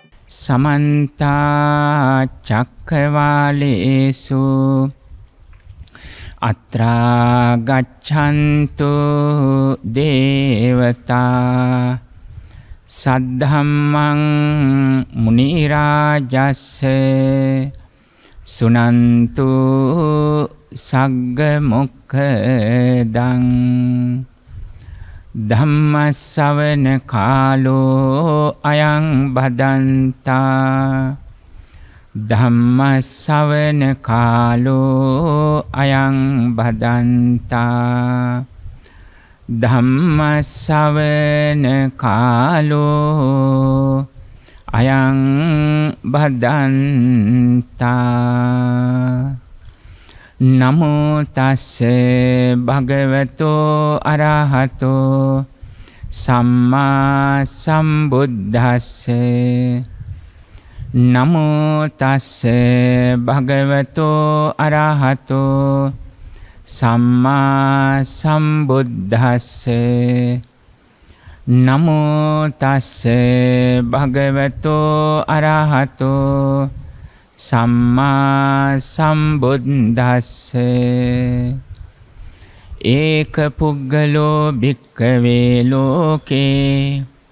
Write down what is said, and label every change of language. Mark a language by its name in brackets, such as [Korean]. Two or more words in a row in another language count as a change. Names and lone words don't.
[Pali] समन्ता चक्रवालेषु अत्रा गच्छन्तु देवता सद्धम्मं मुनिराजस्य सुनन्तु सग्गमुखदं ධම්මස්සවන කාලෝ අයං බදන්තා ධම්මස්සවන කාලෝ අයං බදන්තා ධම්මස්සවන කාලෝ අයං බදන්තා නමෝ තස්සේ භගවතෝ අරහතෝ සම්මා සම්බුද්දස්සේ නමෝ තස්සේ භගවතෝ අරහතෝ සම්මා සම්බුද්දස්සේ නමෝ තස්සේ භගවතෝ අරහතෝ සම්මා සම්බුද්දස්සේ ඒක පුග්ගලෝ භික්ඛවේ ලෝකේ